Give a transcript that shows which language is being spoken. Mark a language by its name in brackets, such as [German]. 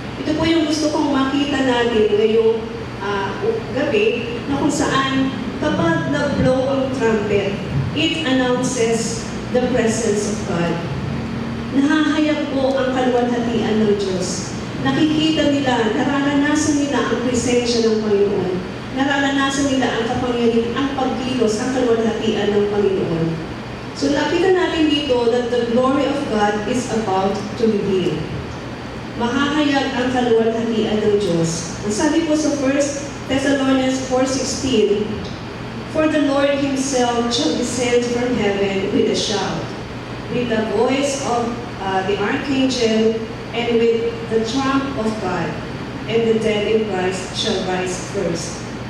[Filipino] Ito po yung gusto kong makita natin ngayong gabi, na kung saan kapag nag-blow ang trumpet, [English] it announces the presence of God. [Filipino] Nahahayag po ang kaluwalhatian ng Diyos. Nakikita nila, nararanasan nila ang presensya ng Panginoon. Nararanasan nila ang kapangyarihan, ang pagkilos, ang kaluwalhatian ng Panginoon. [English] So [Filipino] nakita natin dito [English] that the glory of God is about to reveal. [Filipino] Mahahayag ang kaluwalhatian ng Diyos. Ang sabi po sa [English] 1 Thessalonians 4:16, "For the Lord Himself shall descend from heaven with a shout, with the voice of the archangel, and with the trump of God, and the dead in Christ shall rise first.